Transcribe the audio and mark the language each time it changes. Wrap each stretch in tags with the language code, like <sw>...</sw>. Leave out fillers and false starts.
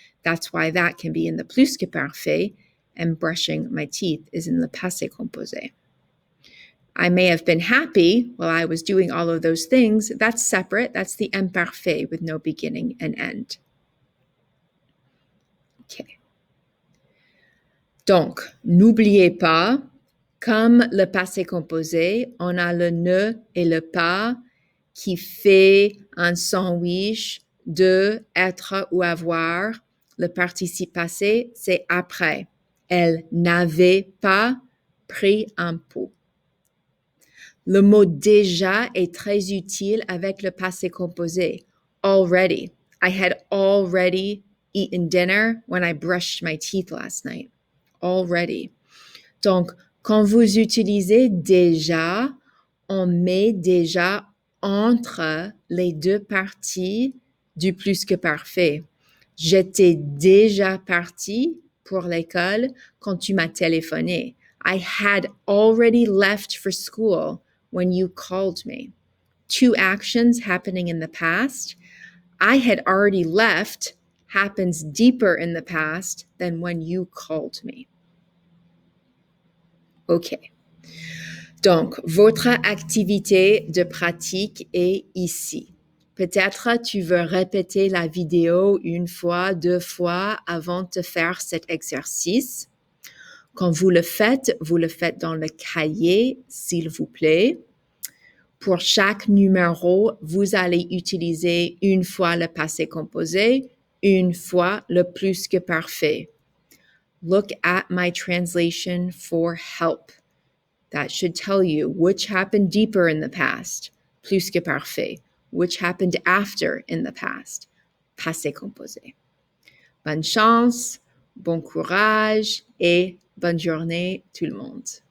<en>That's why that can be in the plus que parfait, and brushing my teeth is in le passé composé. I may have been happy while I was doing all of those things. That's separate. That's the imparfait with no beginning and end. Okay.</en> <fr>Donc, n'oubliez pas, comme le passé composé, on a le ne et le pas qui fait un sandwich de être ou avoir. Le participe passé, c'est après. Elle n'avait pas pris un pot. Le mot déjà est très utile avec le passé composé.</fr> <en>Already. I had already eaten dinner when I brushed my teeth last night. Already.</en> <fr>Donc, quand vous utilisez déjà, on met déjà entre les deux parties du plus que parfait. J'étais déjà partie pour l'école quand tu m'as téléphoné.</fr> <en>I had already left for school when you called me. 2 actions happening in the past. I had already left happens deeper in the past than when you called me. OK.</en> <fr>Donc, votre activité de pratique est ici. Peut-être tu veux répéter la vidéo 1 fois, 2 fois avant de faire cet exercice. Quand vous le faites dans le cahier, s'il vous plaît. Pour chaque numéro, vous allez utiliser 1 fois le passé composé, 1 fois le plus que parfait.</fr> <en>Look at my translation for help. That should tell you which happened deeper in the past, plus que parfait, which happened after in the past, passé composé.</en> <fr>Bonne chance, bon courage et bonne journée tout le monde.</fr>